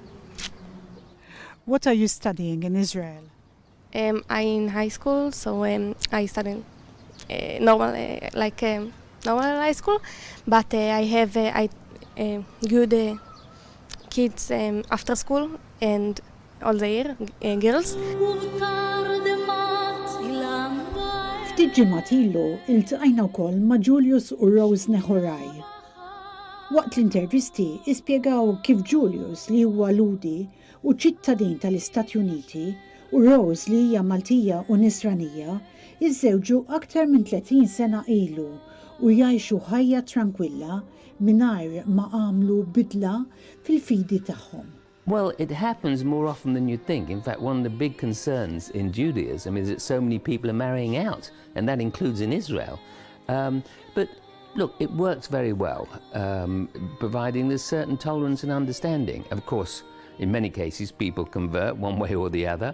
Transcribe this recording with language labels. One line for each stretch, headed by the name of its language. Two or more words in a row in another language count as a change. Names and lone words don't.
English: What are you studying in Israel? I'm in high school, so I study normal high school, but I have good kids after school and all the year, girls.
Maltese: Ftit ġimgħat ilu iltqajna wkoll ma' Julius u Rose Nehoraj. Waqt l-intervisti ispjegaw kif Julius li huwa ludi u ċittadin tal-Istati Uniti u Rose li hija Maltija u Nisranija iżżewġu aktar minn 30 sena ilu u jgħixu ħajja tranquilla mingħajr ma għamlu bidla fil-fidi tagħhom.
English: Well, it happens more often than you'd think. In fact, one of the big concerns in Judaism is that so many people are marrying out, and that includes in Israel. But look, it works very well, providing there's certain tolerance and understanding. Of course, in many cases, people convert one way or the other.